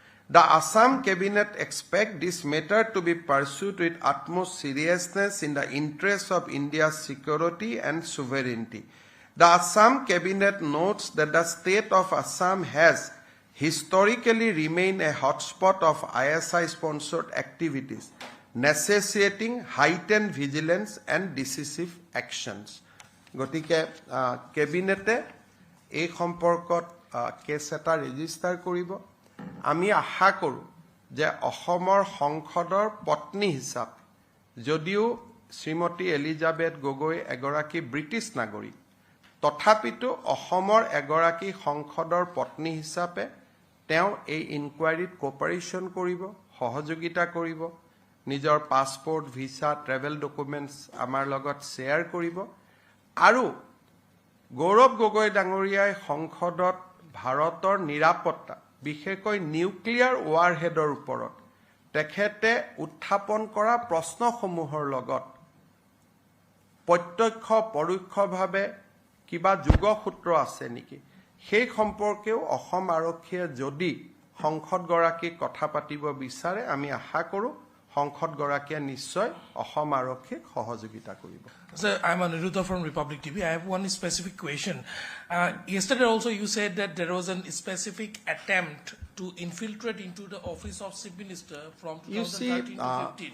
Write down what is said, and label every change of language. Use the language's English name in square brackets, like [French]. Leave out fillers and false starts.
[English] The Assam Cabinet expects this matter to be pursued with utmost seriousness in the interests of India's security and sovereignty. The Assam Cabinet notes that the state of Assam has historically remained a hotspot of ISI-sponsored activities, necessitating heightened vigilance and decisive actions. [Assamese] গতিকে কেবিনেটে এই সম্পৰ্কত cash এটা register কৰিব। আমি আশা কৰোঁ যে অসমৰ সংসদৰ পত্নী হিচাপে যদিও শ্ৰীমতী এলিজাবেথ গগৈ এগৰাকী ব্ৰিটিছ নাগৰিক, তথাপিতো অসমৰ এগৰাকী সংসদৰ পত্নী হিচাপে তেওঁ এই ইনকুৱাৰীত কোপাৰেশ্যন কৰিব, সহযোগিতা কৰিব, নিজৰ পাছপোৰ্ট, ভিছা, ট্ৰেভেল ডকুমেণ্টছ আমাৰ লগত শ্বেয়াৰ কৰিব। আৰু গৌৰৱ গগৈ ডাঙৰীয়াই সংসদত ভাৰতৰ নিৰাপত্তা, বিশেষকৈ নিউক্লিয়াৰ ৱাৰহেডৰ ওপৰত তেখেতে উত্থাপন কৰা প্ৰশ্নসমূহৰ লগত প্ৰত্যক্ষ পৰোক্ষভাৱে কিবা যোগসূত্ৰ আছে নেকি, সেই সম্পৰ্কেও অসম আৰক্ষীয়ে যদি সংসদগৰাকীক কথা পাতিব বিচাৰে, আমি আশা কৰোঁ সংসদগৰাকীয়ে নিশ্চয় অসম আৰক্ষীক সহযোগিতা কৰিব। [English] Sir, I'm Aniruddha from Republic TV. I have one specific question. Yesterday also you said that there was a specific attempt to infiltrate into the office of Chief Minister from 2013 to 15.